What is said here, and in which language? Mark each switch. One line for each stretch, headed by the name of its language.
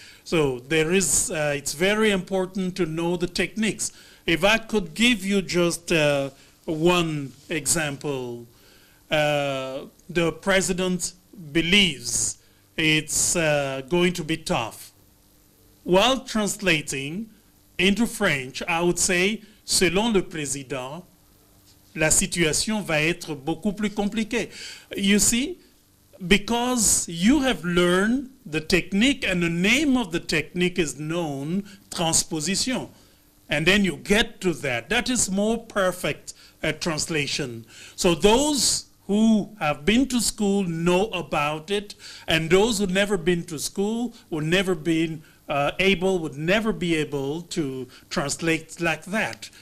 English: So it's very important to know the techniques. If I could give you just one example, the president believes it's going to be tough. While translating into French, I would say,
French: selon le président, la situation va être beaucoup plus compliquée.
English: You see, because you have learned the technique and the name of the technique is known, transposition. And then you get to that. That is more perfect translation. So those who have been to school know about it, and those who never been to school would never be able to translate like that.